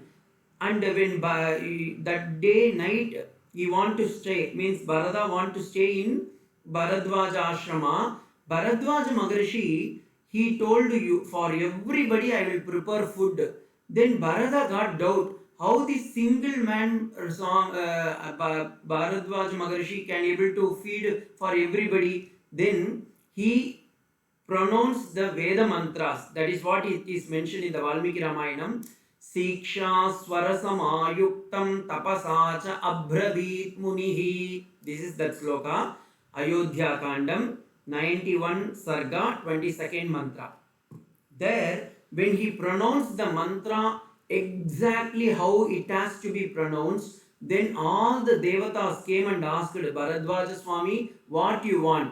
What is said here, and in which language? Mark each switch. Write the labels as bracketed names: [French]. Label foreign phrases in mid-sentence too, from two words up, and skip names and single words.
[English] And when that day night he want to stay, means Bharata want to stay in Bharadwaja ashrama, Bharadwaja Maharshi, he told you, for everybody I will prepare food. Then Bharata got doubt how this single man Bharadwaja Maharshi can able to feed for everybody. Then he pronounced the Veda mantras. That is what it is mentioned in the Valmiki Ramayanam. [Sanskrit] शिक्षा स्वरसमायुक्तं तपसा च अब्रवीत् मुनिः. [English] This is that sloka. Ayodhya Kandam 91 Sarga 22nd mantra. There, when he pronounced the mantra exactly how it has to be pronounced, then all the devatas came and asked Bharadwaja Swami, what you want?